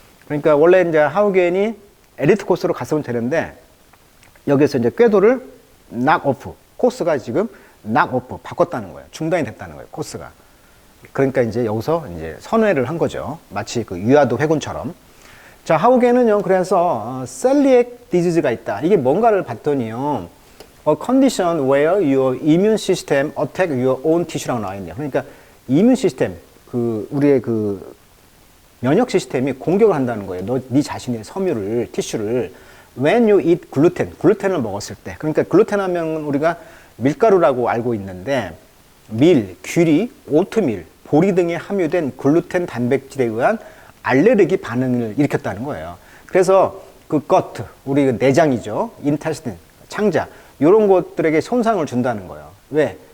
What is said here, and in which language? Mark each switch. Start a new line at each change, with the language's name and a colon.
Korean: 그러니까 원래 이제 하우겐이 엘리트 코스로 갔으면 되는데 여기서 이제 궤도를
English: knock off,
Korean: 코스가 지금
English: knock off,
Korean: 바꿨다는 거예요. 중단이 됐다는 거예요, 코스가. 그러니까 이제 여기서 이제 선회를 한 거죠. 마치 그 유아도 회군처럼. 자, 하우게는요, 그래서 셀리액 디지즈가 있다. 이게 뭔가를 봤더니요,
English: a condition where your immune system attack your own tissue라고 나와 있네요.
Korean: 그러니까 이뮨 시스템, 그 우리의 그 면역 시스템이 공격을 한다는 거예요. 네 자신의 섬유를, 티슈를.
English: When you eat gluten,
Korean: 글루텐을 먹었을 때. 그러니까 글루텐 하면 우리가 밀가루라고 알고 있는데 밀, 귀리, 오트밀, 보리 등에 함유된 글루텐 단백질에 의한 알레르기 반응을 일으켰다는 거예요. 그래서 그 gut, 우리 그 내장이죠. intestine, 창자, 이런 것들에게 손상을 준다는 거예요. 왜?